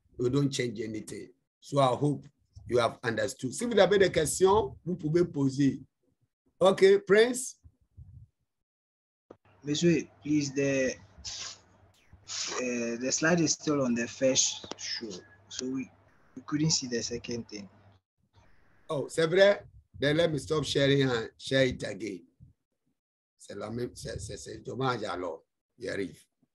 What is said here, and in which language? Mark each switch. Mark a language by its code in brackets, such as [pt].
[en] You don't change anything. So I hope you have understood. [fr] Si vous avez des questions, vous pouvez poser. [en] Okay, Prince. Monsieur, please, the slide is still on the first show, so we couldn't see the second thing. [fr] Oh, c'est vrai? [en] Then let me stop sharing and share it again. [fr] C'est la même, c'est dommage alors. Il arrive.